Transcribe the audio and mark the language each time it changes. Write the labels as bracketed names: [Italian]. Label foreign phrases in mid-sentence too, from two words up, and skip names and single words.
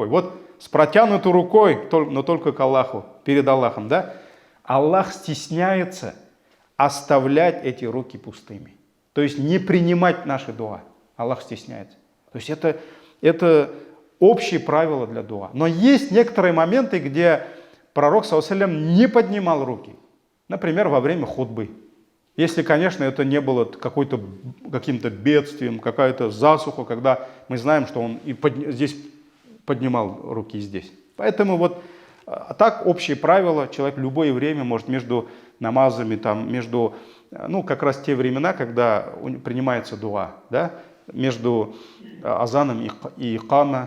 [Russian] Вот с протянутой рукой, но только к Аллаху, перед Аллахом, да, Аллах стесняется оставлять эти руки пустыми. То есть не принимать наши дуа. Аллах стесняется. То есть это общие правила для дуа. Но есть некоторые моменты, где пророк, [Arabic] صلى الله عليه وسلم, [Russian] не поднимал руки. Например, во время хутбы. Если, конечно, это не было каким-то бедствием, какая-то засуха, когда мы знаем, что он здесь поднимал руки здесь. Поэтому вот так общие правила. Человек в любое время может между намазами, как раз те времена, когда принимается дуа, да, между азаном и икама.